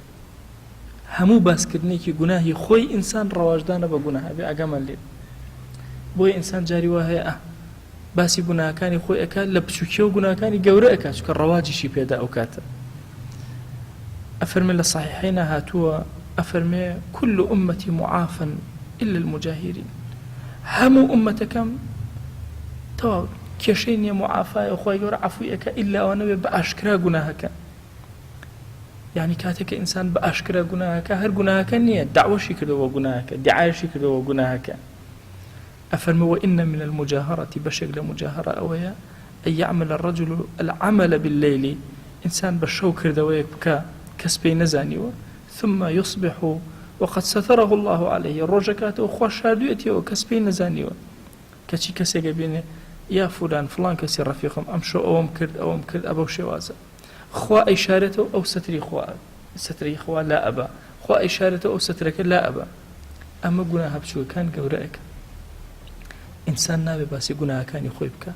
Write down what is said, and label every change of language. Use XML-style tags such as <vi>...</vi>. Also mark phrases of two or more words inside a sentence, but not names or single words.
<ckb>هەموو باسکردنێکی گوناهی خۆی ئینسان ڕەواجدانە بە گوناه ئەبێ ئاگامان لێ. بۆیە ئینسان جاری وا هەیە باسی گوناهەکانی خۆی ئەکات لە بچووکیە و گوناهەکانی گەورە ئەکات چونکە ڕەواجیشی پێدا ئەو کاتە. ئەفەرمێ لە صحیحەینا هاتووە ئەفەرمێ</ckb> <ar>كل أمتي معافى إلا المجاهرين.</ar> <ckb>هەموو ئومەتەکەم تەواو کێشەی نییە معافایە خۆی گەورە عەفوی ئەکا ئیلا ئەوە نەبێ بە ئاشکرا گوناهەکە. یعنی کاتێک ئینسان بە ئاشکرا گوناهەکە هەر گوناهەکە نییە دعوەشی کردەوە گوناهەکە دیعایەشی کردەوە گوناهەکە. ئەفەرمێ</ckb> <ar>وإن من المجاهرة</ar> <ckb>بەشێک لە مجاهرە ئەوەیە</ckb> <ar>أن يعمل الرجل العمل بالليل</ar> <ckb>ئینسان بە شەو کردەوەیەک بکە کەس پێی نەزانیوە</ckb> <ar>ثم يصبح وقد ستره الله عليه</ar> <ckb>ڕۆژەکاتەوە خوا شاردوێتیەوە کەس پێی نەزانیوە کەچی کەسێکە بێنێ یا فلان فلان کەسی ڕەفیقم ئەم شەو ئەوەم کرد ئەبەو شێوازە خوا ئیشارەتەوە ئەو سەتری خوا لا ئەبا خوا ئیشارەتەوە ئەو سەترەکە لا ئەبا. ئەمە گوناها بچووکەکان گەورە ئەکە. ئینسان نابێ باسی گوناهەکانی خۆی بکە.</ckb>